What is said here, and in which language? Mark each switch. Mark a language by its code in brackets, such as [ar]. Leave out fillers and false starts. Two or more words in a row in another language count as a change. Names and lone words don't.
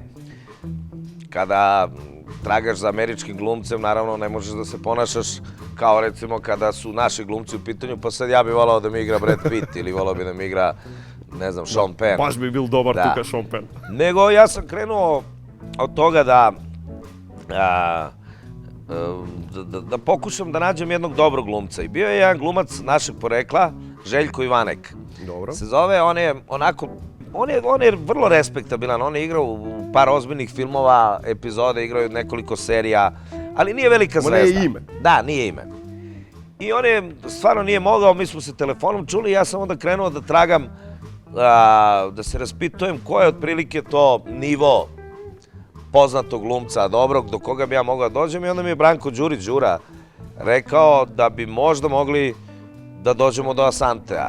[sr] Када трагаш за амерички глумцем, наравно не можеш да се понашаш као рецимо када су наши глумци у питању, па сад ја би волao да ми игра Бред Пит или волao би да ми игра, не знам, Шон Пен. [mk] Баш би бил добар тука Шон Пен. Него јас [sr] сам кренуо од тога да покушам да наđem jednog dobrog glumca. I bio je jedan glumac našeg porekla, Željko Ivanek. Dobro. Se zove, on je onako, on je vrlo respektabilan, on je igrao u par ozbiljnih filmova, epizode, igrao je nekoliko serija, ali nije velika zvezda. Nije ime. Da, nije ime. I on je, stvarno nije mogao, mi smo se telefonom čuli i ja sam onda krenuo da tragam, da se raspitujem ko je otprilike to nivo poznatog glumca, dobrog, do koga bi ja mogao da dođem, i onda mi je Branko Đurić, Đura, rekao da bi možda mogli da dođemo do Asantea.